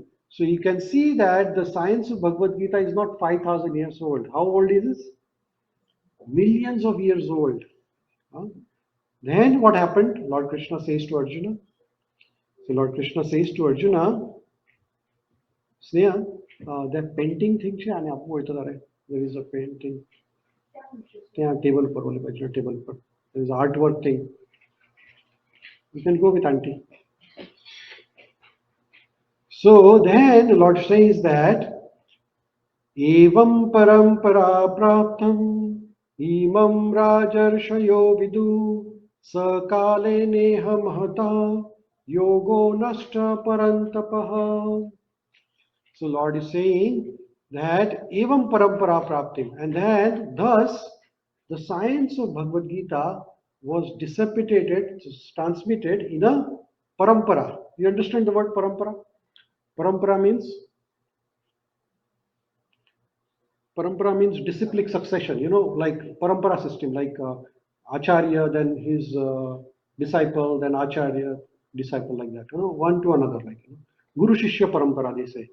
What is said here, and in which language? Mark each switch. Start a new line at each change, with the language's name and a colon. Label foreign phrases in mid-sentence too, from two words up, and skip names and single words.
English: So you can see that the science of Bhagavad Gita is not 5,000 years old. How old is this? Millions of years old. Then what happened? Lord Krishna says to Arjuna. So Lord Krishna says to Arjuna, Sneha, that painting thing
Gujarati: છે આને આપવું હોય તો તારે
English: there is a painting
Gujarati: ત્યાં table પર ઓલી બાજુ table પર
English: there is artwork thing. You can go with auntie. So then the Lord says that
Sanskrit: एवं परम्परा प्राप्तम् इमं राजर्षयो विदु सकले नेह महता योगो नष्ट परन्तपः.
English: So Lord is saying that
Sanskrit: एवं परम्परा प्राप्तिम्,
English: and then thus the science of Bhagavad Gita was dissipated, transmitted in a parampara. You understand the word parampara? Parampara means disciplic succession, like parampara system, like Acharya, then his disciple, then Acharya, disciple, like that, one to another, like Guru Shishya parampara, they say.